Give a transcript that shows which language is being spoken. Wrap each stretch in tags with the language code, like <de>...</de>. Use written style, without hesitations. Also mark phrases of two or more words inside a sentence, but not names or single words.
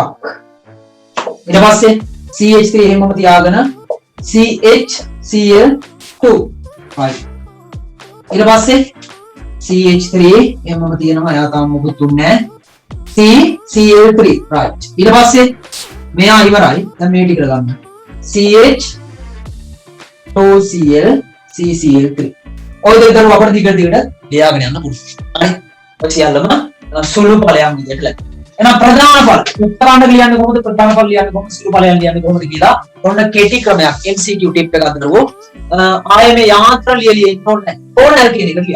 <si>ඊට පස්සේ CH3 එහෙමම තියාගෙන CHCl2 right. ඊට පස්සේ CH3 එහෙමම තියෙනවා එයා තාම මොකුත් දුන්නේ නැහැ. CCl3 right. ඊට පස්සේ මෙයා ඉවරයි. දැන් මේ ටික ගන්න. CH2Cl CCl3. ඔය දෙක දරුව අපිට දිගට ලියාගෙන යන්න පුළුවන්. හරි. ඔය සියල්ලම සුළු ඵලයන් විදිහට ලැබෙනවා. එහෙනම් ප්‍රධාන ඵල උත්තරාණ්ඩ ලියන්නේ කොහොමද? ප්‍රධාන ඵල ලියන්නේ කොහොමද? සුළු ඵලයන් ලියන්නේ කොහොමද කියලා ඔන්න කෙටි ක්‍රමයක් MCQ ටිප් එකක් දරුවෝ. ආයේ මේ යාන්ත්‍ර ලියලිය ඉන්න ඕනේ නැහැ. ඕන නැල් කියන එක ලියන්න.</si>